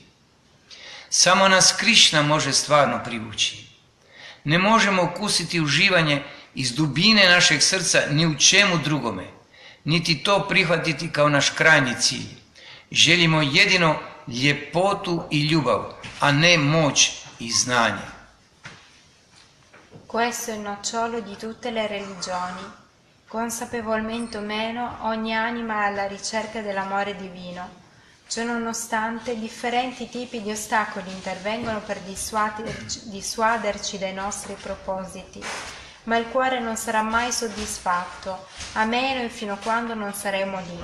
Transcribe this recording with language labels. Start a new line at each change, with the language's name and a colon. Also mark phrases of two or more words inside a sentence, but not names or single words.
Croatian: Samo nas Krišna može stvarno privući. Ne možemo okusiti uživanje iz dubine našeg srca ni u čemu drugome, niti to prihvatiti kao naš krajnji cilj. Želimo jedino ljepotu i ljubav, a ne moć i znanje.
Italian: Questo è il nocciolo di tutte le religioni. Consapevolmente o meno, ogni anima è alla ricerca dell'amore divino. Ciononostante, differenti tipi di ostacoli intervengono per dissuaderci dai nostri propositi, ma il cuore non sarà mai soddisfatto, a meno e fino a quando non saremo lì.